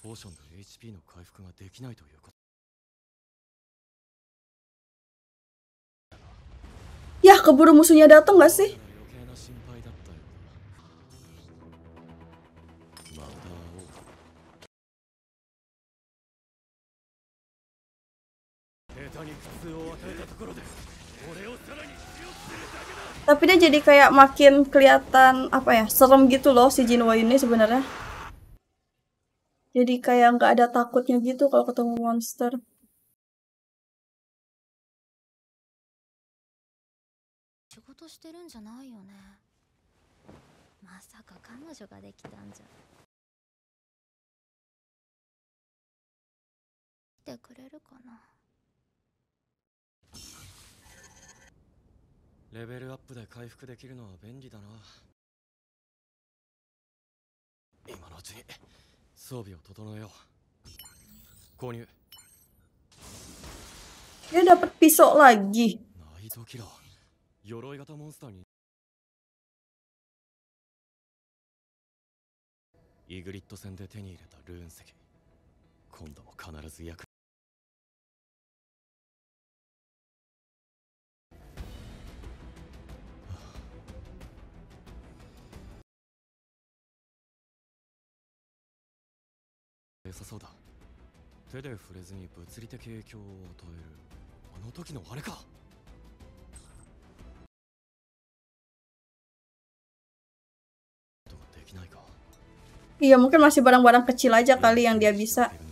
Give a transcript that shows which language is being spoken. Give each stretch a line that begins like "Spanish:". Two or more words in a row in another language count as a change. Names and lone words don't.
Japanese: HP の回復ができないということ。
Indonesian: keburu musuhnya datang gak sih?
Japanese: 余計な心配だったようだ。また会おう。下手に苦痛を与えたところで俺をさらに強くするだけだ。
Indonesian: Tapi dia jadi kayak makin kelihatan apa ya, serem gitu loh si Jinwoo ini sebenarnya. Jadi kayak nggak ada takutnya gitu kalau ketemu monster.
Japanese: 仕事してるんじゃないよね。まさか彼女ができたんじゃ。来てくれるかな。レベルアップで回復できるのは便利だな。今のうちに装備を整えよう。購入。
Indonesian: Dia dapat pisau lagi.
Japanese: ナイトキラー。鎧型モンスターに。イグリッド戦で手に入れたルーン石。今度も必ず役。良さそうだ。手で触れずに物理的影響を与えるあの時のあれか。とかできないか。
Indonesian: Iya, mungkin masih barang-barang kecil aja kali yang dia bisa.